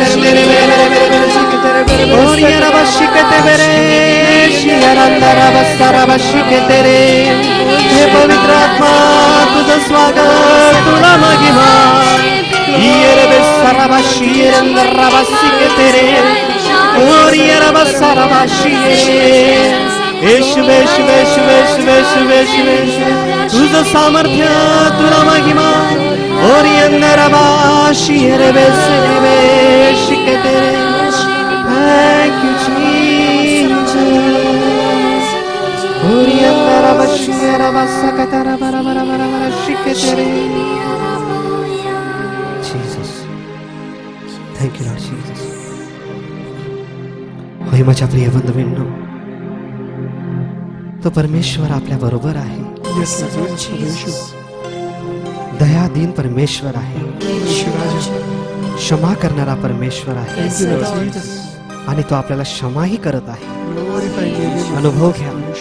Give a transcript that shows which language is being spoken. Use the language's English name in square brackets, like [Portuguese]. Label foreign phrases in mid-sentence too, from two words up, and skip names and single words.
[Marathi] bere bere bere bere bere shikete bere oriya raba shikete bere shiyaranda raba saraba shikete re हे पवित्र आत्मा तुझं स्वागत तुला महिमा ये रे saraba shiyaranda raba shikete re oriya raba saraba shiyere येशुवे येशुवे येशुवे येशुवे येशुवे येशुवे तुझं सामर्थ्य तुला महिमा और ये नरबाशी रे बेसरे शिकते [English] Thank you Jesus और ये नरबाशी रबासकता रबरा बरा बरा बरा शिकते रे Jesus thank you Lord Jesus [Marathi] होय माझ्या प्रिय बंधूंनो तो परमेश्वर आपल्या बरोबर आहे दयादीन परमेश्वर आहे क्षमा करणारा परमेश्वर आहे आणि तो आपल्याला क्षमाही करत आहे अनुभव घ्या